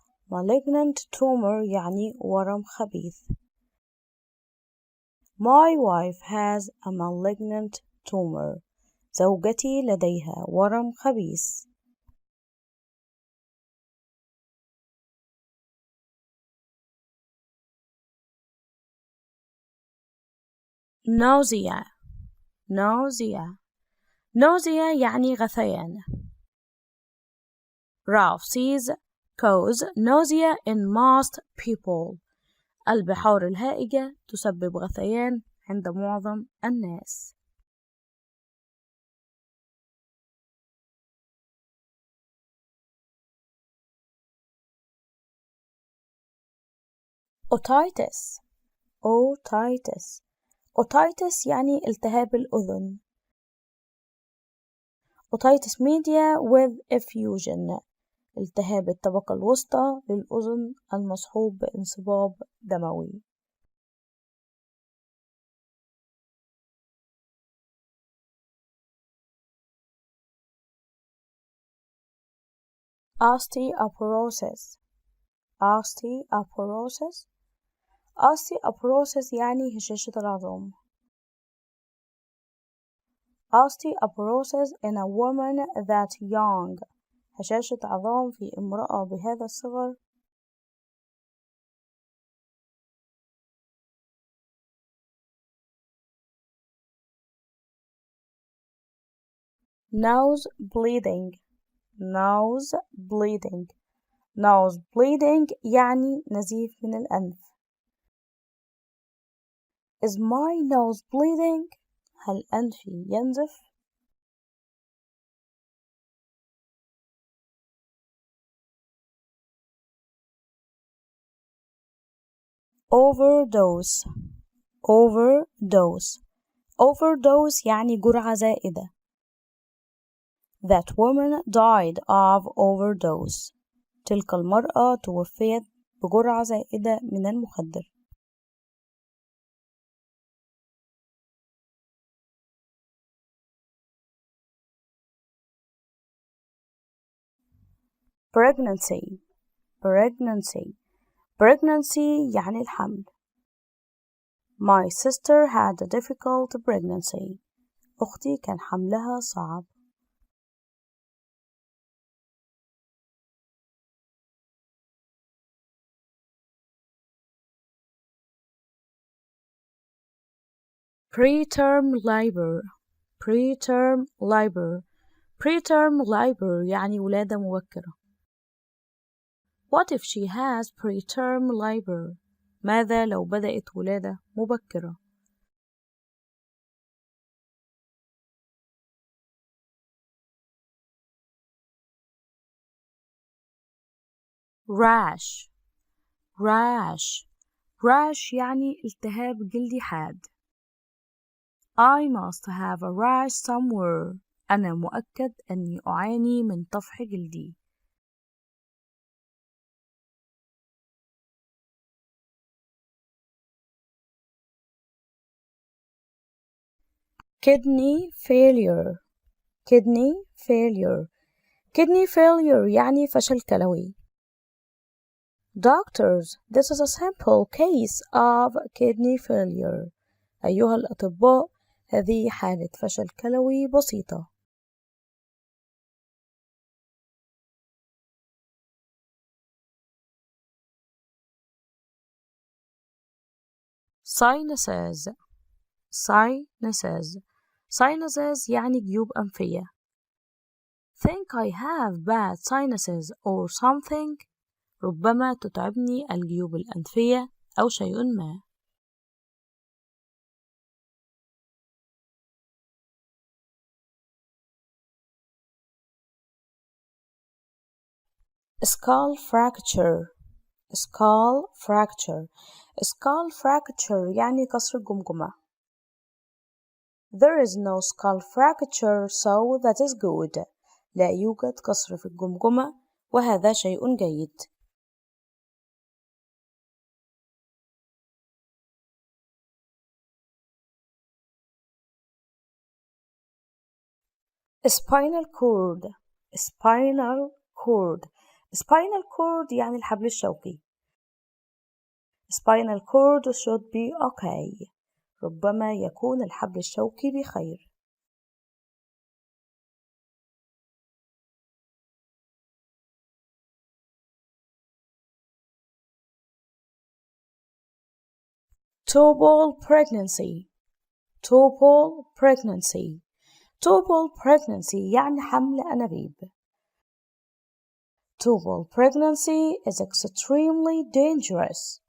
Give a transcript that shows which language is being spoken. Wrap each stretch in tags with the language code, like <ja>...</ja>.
<ar>malignant tumor يعني ورم خبيث.</ar> <en>My wife has a malignant tumor.</en> <ar>زوجتي لديها ورم خبيث.</ar> <en>nausea. nausea.</en> <ar>nausea يعني غثيان.</ar> <en>Ralph sees cause nausea in most people.</en> <ar>البحار الهائجة تسبب غثيان عند معظم الناس.</ar> <en>otitis. otitis.</en> <ar>otitis يعني التهاب الأذن.</ar> <en>otitis media with effusion.</en> <ar>التهاب الطبقة الوسطى للأذن المصحوب بانصباب دموي.</ar> <en>osteoporosis. osteoporosis.</en> <ar>osteoporosis يعني هشاشة العظام.</ar> <en>osteoporosis in a woman that young.</en> <ar>هشاشة عظام في امرأة بهذا الصغر.</ar> <en>nose bleeding. nose bleeding.</en> <ar>nose bleeding يعني نزيف من الأنف.</ar> <en>Is my nose bleeding?</en> <ar>هل أنفي ينزف؟ overdose.</ar> <en>overdose.</en> <ar>overdose يعني جرعة زائدة.</ar> <en>That woman died of overdose.</en> <ar>تلك المرأة توفيت بجرعة زائدة من المخدر.</ar> <en>pregnancy. pregnancy. pregnancy</en> <ar>يعني الحمل.</ar> <en>My sister had a difficult pregnancy.</en> <ar>أختي كان حملها صعب.</ar> <en>preterm labor. preterm labor.</en> <ar>preterm labor يعني ولادة مبكرة.</ar> <en>What if she has preterm labor?</en> <ar>ماذا لو بدأت ولادة مبكرة؟ rash.</ar> <en>rash.</en> <ar>rash يعني التهاب جلدي حاد.</ar> <en>I must have a rash somewhere.</en> <ar>أنا مؤكد أني أعاني من طفح جلدي.</ar> <en>kidney failure. kidney failure.</en> <ar>kidney failure يعني فشل كلوي.</ar> <en>Doctors, this is a simple case of kidney failure.</en> <ar>أيها الأطباء، هذه حالة فشل كلوي بسيطة.</ar> <en>sinuses. sinuses.</en> <ar>sinuses يعني جيوب أنفية.</ar> <en>Think I have bad sinuses or something.</en> <ar>ربما تتعبني الجيوب الأنفية أو شيء ما.</ar> <en>skull fracture. skull fracture.</en> <ar>skull fracture يعني كسر الجمجمة.</ar> <en>There is no skull fracture, so that is good.</en> <ar>لا يوجد كسر في الجمجمة وهذا شيء جيد.</ar> <en>spinal cord. spinal cord.</en> <ar>spinal cord يعني الحبل الشوكي.</ar> <en>spinal cord should be okay.</en> <ar>ربما يكون الحبل الشوكي بخير.</ar> <en>tubal pregnancy. tubal pregnancy.</en> <ar>tubal pregnancy يعني حمل أنابيب.</ar> <en>tubal pregnancy is extremely dangerous.</en>